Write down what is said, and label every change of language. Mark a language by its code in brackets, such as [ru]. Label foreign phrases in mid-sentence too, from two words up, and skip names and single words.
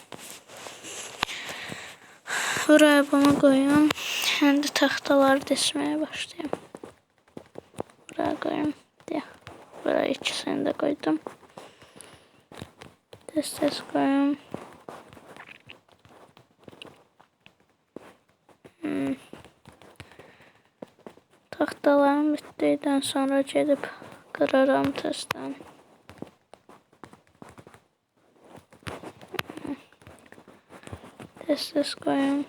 [tr] Buraya bunu koyayım. Şimdi tahtaları dizmeye başlayayım. Buraya koyayım. Buraya ikisini de koydum. Tez koyayım. [az] Tahtalarım bittikdən sonra gedib qıraram tezdən. Tez koyayım.